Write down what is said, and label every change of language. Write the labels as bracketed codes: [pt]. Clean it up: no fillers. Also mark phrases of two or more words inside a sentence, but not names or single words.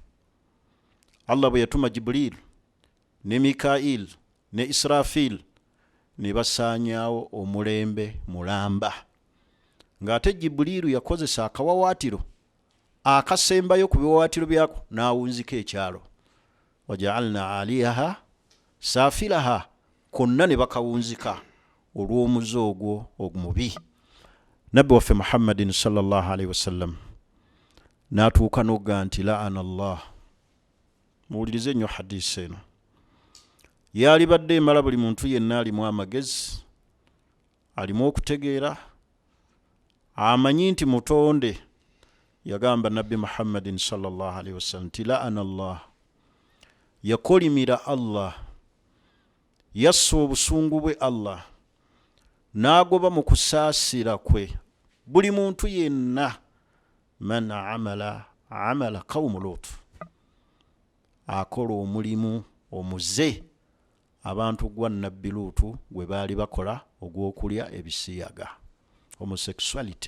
[lg] Allah bwe yatuma Jibril ne Mikail ne Israfil ne basaanyaawo omulembe mulamba, ng'ate Jibrilu yakozesa akawawaatiro akasembayo ku biwawaatiro byako n'awunzika ekyalo. [ar] فجعلنا عاليها سافلها [lg] konna ne bakawunzika olw'omuze ogwo omubi. Nabbi waffe Muhammadin [ar] صلى الله عليه وسلم [lg] n'atuuka n'ogga nti [ar] لعن الله. [lg] Muwulirize nnyo hadisi eno. Yali badde emala buli muntu yenna alimu amagezi, alimu okutegeera, amanyi nti mutonde. Yagamba Nabbi Muhammadin [ar] صلى الله عليه وسلم [lg] nti [ar] لعن الله, [lg] yakolimira Allah, yassa obusungu bwe Allah, n'agoba mu kusaasira kwe buli muntu yenna [ar] من عمل قوم لوط, [lg] akola omulimu omuze abantu gwa Nabbi Lutu gwe baali bakola ogw'okulya ebisiyaga, homosexuality.